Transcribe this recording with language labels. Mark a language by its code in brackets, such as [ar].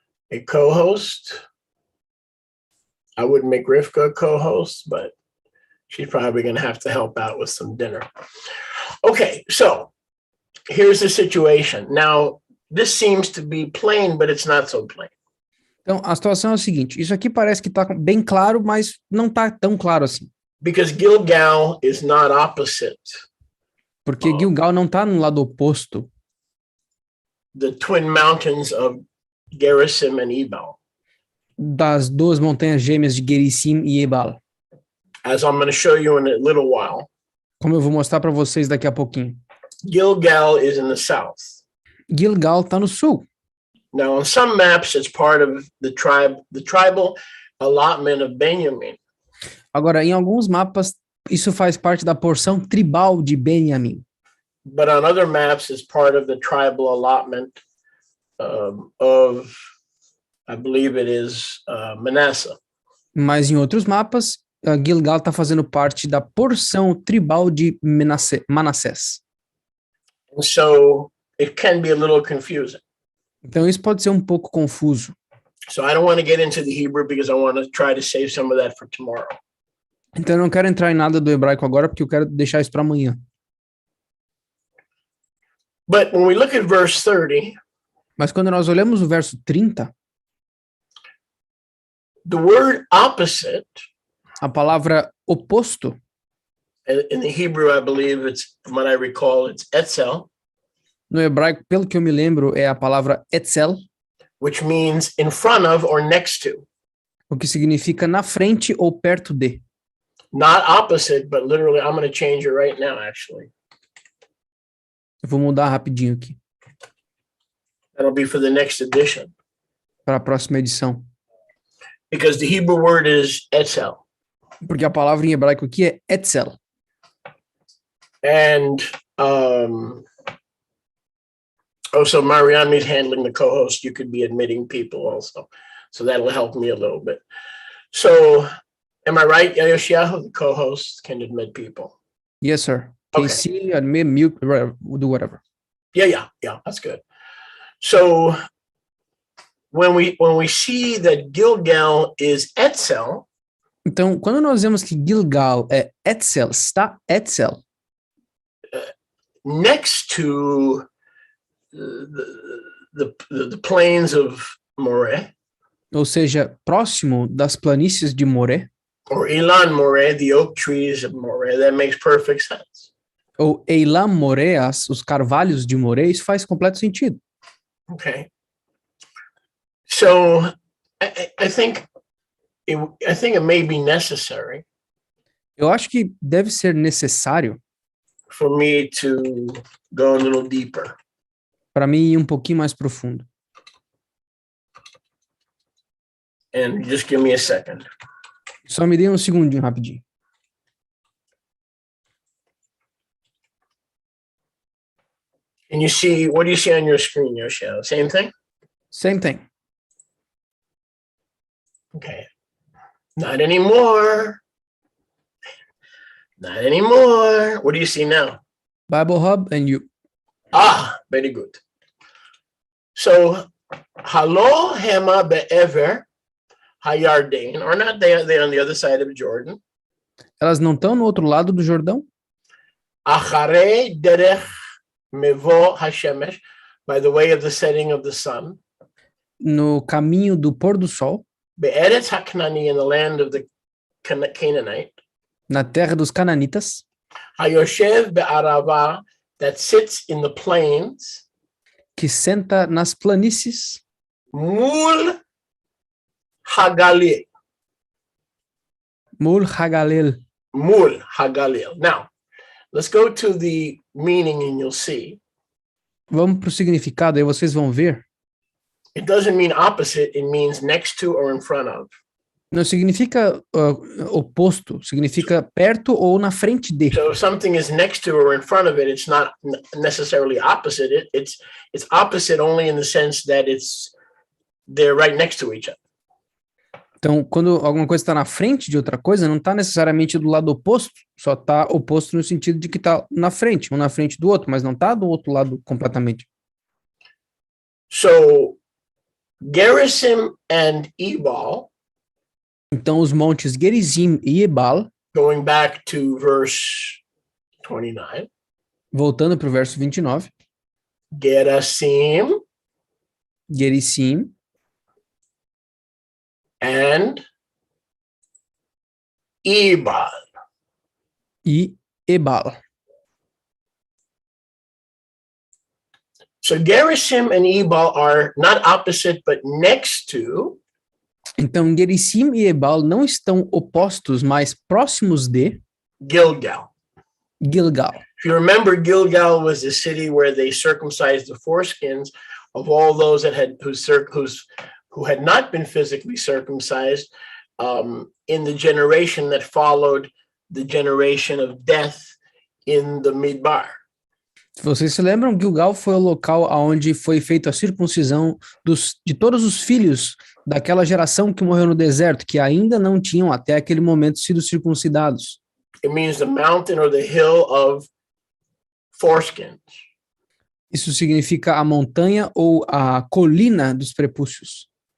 [en] a co-host. I wouldn't make Rivka a co-host, but she's probably going to have to help out with some dinner. Okay, so here's the situation. Now, this seems to be plain, but it's not so plain. [pt] Então, a situação é o seguinte, isso aqui parece que está bem claro, mas não está tão claro assim. [en] Because Gilgal is not opposite [pt] Porque Gilgal não está no lado oposto [en] the twin mountains of Gerizim and Ebal, [pt] das duas montanhas gêmeas de Gerizim e Ebal. [en] as I'm going to show you in a little while. [pt] Como eu vou mostrar para vocês daqui a pouquinho. [en] Gilgal is in the south. [pt] Gilgal está no sul. [en] Now, on some maps, it's part of the tribal allotment of Benjamin. [pt] Agora, em alguns mapas, isso faz parte da porção tribal de Benjamim. [en] But on other maps, it's part of the tribal allotment of, I believe it is Manasseh. [pt] Mas em outros mapas, Gilgal está fazendo parte da porção tribal de Manassés. [en] And so it can be a little confusing. [pt] Então isso pode ser um pouco confuso. [en] So I don't want to get into the Hebrew because I want to try to save some of that for tomorrow. [pt] Então eu não quero entrar em nada do hebraico agora, porque eu quero deixar isso para amanhã. [en] But when we look at verse 30, [pt] Mas quando nós olhamos o verso 30, [en] the word opposite, [pt] a palavra oposto, [en] in the Hebrew, I believe it's, from what I recall, it's etzel, [pt] no hebraico, pelo que eu me lembro, é a palavra etzel, [en] which means in front of or next to. [pt] o que significa na frente ou perto de. [en] Not opposite, but literally, I'm going to change it right now, actually. [pt] Eu vou mudar rapidinho aqui, [en] That'll be for the next edition. [pt] para a próxima edição. [en] Because the Hebrew word is etzel. [pt] Porque a palavra em hebraico aqui é etzel. [en] And, so Marianne is handling the co-host. You could be admitting people also. So that'll help me a little bit. So, am I right, Yoshiahu, the co-host can admit people? Yes, sir. Can Okay. see, admit, mute, do whatever. Yeah, that's good. So when we see that Gilgal is etzel, [pt] Então, quando nós vemos que Gilgal é etzel, está etzel, [en] next to the plains of Moreh, [pt] ou seja, próximo das planícies de Moré, [en] or Elan Moreh, the oak trees of Moreh, that makes perfect sense. [pt] ou Eilam Moré, os carvalhos de Moré, isso faz completo sentido. [en] Okay. So I think it may be necessary [pt] Eu acho que deve ser necessário [en] for me to go a little deeper. [pt] para mim ir um pouquinho mais profundo. [en] And just give me a second. [pt] Só me dê um segundinho rapidinho. [en] And you see, what do you see on your screen, Yoshio? Same thing? Same thing. Okay. Not anymore. Not anymore. What do you see now? Bible Hub and you. Very good. So, [he] Halo Hema Be'ever Hayardain, [en] or not they on the other side of Jordan. [pt] Elas não estão no outro lado do Jordão? [he] Achare Derech Mevo Hashemesh, [en] by the way of the setting of the sun. [pt] No caminho do pôr do sol, [he] Be'eretz HaKnani, [en] in the land of the Canaanite. [pt] na terra dos cananitas, [he] Hayoshev Be'arava, [en] that sits in the plains. [pt] que senta nas planícies, [he] Mul Hagalil. Mul Hagalel. Mul Hagalil. [en] Now, let's go to the meaning and you'll see. [pt] Vamos para o significado, aí vocês vão ver. [en] It doesn't mean opposite, it means next to or in front of. [pt] Não significa oposto, significa perto ou na frente de. [en] So if something is next to or in front of it, it's not necessarily opposite. It's opposite only in the sense that they're right next to each other. [pt] Então, quando alguma coisa está na frente de outra coisa, não está necessariamente do lado oposto, só está oposto no sentido de que está na frente, um na frente do outro, mas não está do outro lado completamente. [en] So Gerizim and Ebal, [pt] Então, os montes Gerizim e Ebal, [en] going back to verse 29, [pt] voltando para o verso 29, [en] Gerizim [pt] Gerizim [en] and Ebal. [pt] e Ebal. [en] So Gerizim and Ebal are not opposite, but next to [pt] Então, Gerizim e Ebal não estão opostos, mas próximos de [en] Gilgal. [pt] Gilgal. [en] If you remember, Gilgal was the city where they circumcised the foreskins of all those that had who had not been physically circumcised in the generation that followed the generation of death in the Midbar. [pt] Se vocês se lembram, Gilgal foi o local onde foi feita a circuncisão de todos os filhos daquela geração que morreu no deserto, que ainda não tinham até aquele momento sido circuncidados. [en] It means the mountain or the hill of foreskins. [pt] Isso significa a montanha ou a colina dos prepúcios.